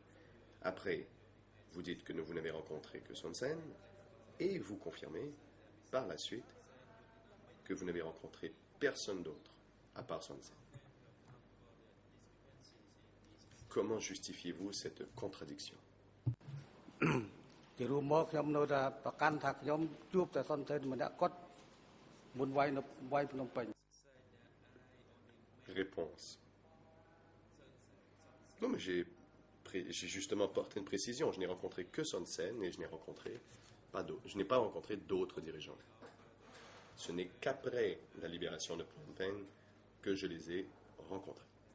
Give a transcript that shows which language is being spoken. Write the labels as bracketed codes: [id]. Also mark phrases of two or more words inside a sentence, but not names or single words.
[fr] Après, vous dites que vous n'avez rencontré que Son Sen. Et vous confirmez, par la suite, que vous n'avez rencontré personne d'autre, à part Son Sen. Comment justifiez-vous cette contradiction? [km] ជារួមមកខ្ញុំនៅតែប្រកាន់ថាខ្ញុំជួបតែសន្តិម្នាក់គាត់មុនវាយនៅវាយភ្នំពេញ [fr] Réponse. Non, mais j'ai justement porté une précision. Je n'ai rencontré que Son Sen et je n'ai pas rencontré d'autres dirigeants. Ce n'est qu'après la libération de Phnom Penh que je les ai rencontrés.